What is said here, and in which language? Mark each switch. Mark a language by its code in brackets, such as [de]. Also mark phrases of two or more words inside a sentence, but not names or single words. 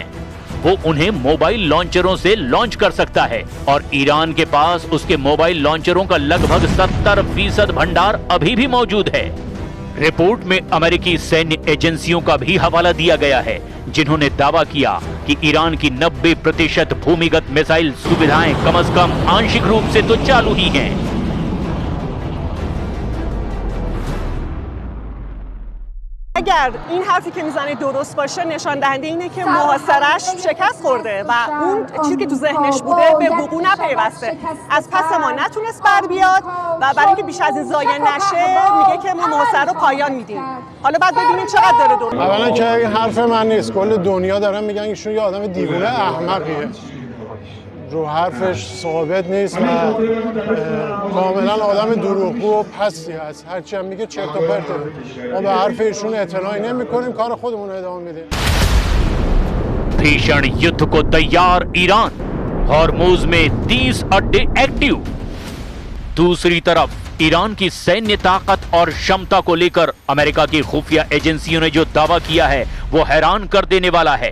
[hi] वो उन्हें मोबाइल लॉन्चरों से लॉन्च कर सकता है और ईरान के पास उसके मोबाइल लॉन्चरों का लगभग 70% भंडार अभी भी मौजूद है। रिपोर्ट में अमेरिकी सैन्य एजेंसियों का भी हवाला दिया गया है, जिन्होंने दावा किया कि ईरान की 90% भूमिगत मिसाइल सुविधाएं कम से कम आंशिक रूप से तो चालू ही हैं। [fa] اگر این حرفی که میزنه درست باشه نشان دهنده اینه که محاصره‌اش شکست خورده و اون چیزی که تو ذهنش بوده به وقوع نپیوسته. از پس ما نتونست بر بیاد و برای اینکه بیش از این ضایع نشه میگه که ما محاصره رو پایان میدیم. حالا بعد ببینیم چقدر داره درست. اولا که این حرف من نیست، کل دنیا دارن میگن ایشون یه آدم دیوونه احمقیه. رو حرفش ثابت نیست و کاملا آدم دروغگو و پستی هست. هرچی هم میگه چرت و پرته. ما به حرف ایشون اعتنایی نمی‌کنیم، کار خودمون ادامه میدیم. [hi] भीषण युद्ध को तैयार ईरान, हॉर्मुज में 30 अड्डे एक्टिव। दूसरी तरफ ईरान की सैन्य ताकत और क्षमता को लेकर अमेरिका की खुफिया एजेंसियों ने जो दावा किया है वो हैरान कर देने वाला है।